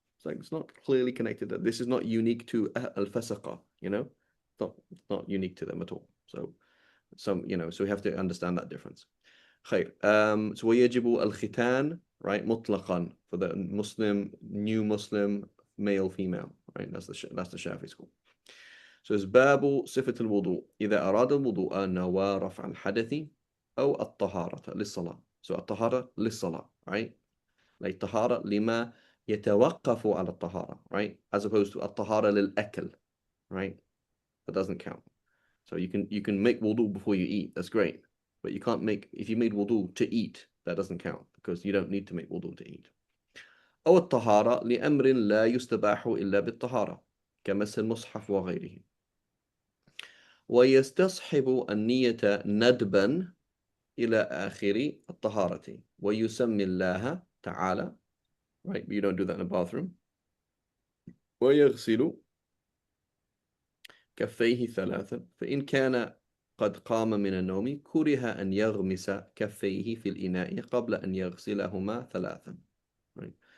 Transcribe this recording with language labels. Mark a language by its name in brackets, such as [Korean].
[English] It's like it's not clearly connected, that this is not unique to al-fasaqa, it's not unique to them at all. So we have to understand that difference. [Arabic] خير. [English] So [Arabic] ويجب الختان, [English] right, مطلقا for the Muslim, new Muslim, male, female, right? That's the Shafi school. [Arabic] So it's باب صفة الوضوء إذا أراد الوضوء نوى رفع الحدث أو الطهارة للصلاة. [English] So [Arabic] الطهارة للصلاة, [English] right? [Arabic] Like طهارة لما يتوقف على الطهارة, right? [English] As opposed to [Arabic] الطهارة للأكل, [English] right? That doesn't count. So you can make wudu before you eat. That's great. But you can't make if you made wudu to eat, that doesn't count because you don't need to make wudu to eat. [Arabic] أو الطهارة لأمر لا يستباح إلا بالطهارة كمس المصحف وغيره. ويستصحب النية ندبا إلى آخر الطهارة ويسمي الله تعالى, right, [English] but you don't do that in a bathroom, [Arabic] ويغسل كفيه ثلاثا فإن كان قد قام من النوم كره أن يغمس كفيه في الإناء قبل أن يغسلهما ثلاثا, right.